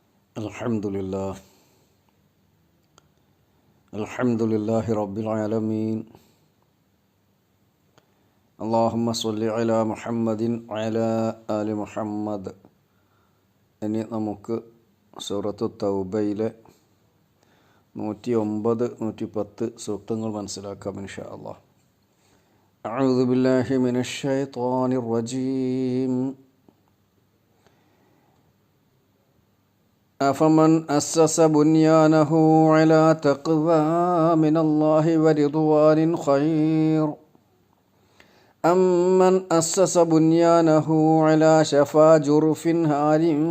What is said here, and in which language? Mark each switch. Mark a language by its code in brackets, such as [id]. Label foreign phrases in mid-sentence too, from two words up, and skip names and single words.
[ar] الحمد لله، الحمد لله رب العالمين. اللهم صل على محمد على آل محمد. [ml] ഇനി നമുക്ക് സൂറത്തു തൗബയിലെ 109, 110 സൂക്തങ്ങൾ മനസ്സിലാക്കാം [ar] إن شاء الله. أعوذ بالله من الشيطان الرجيم. أفمن أسس بنيانه على تقوى من الله ورضوان خير أمن أسس بنيانه على شفا جرف هار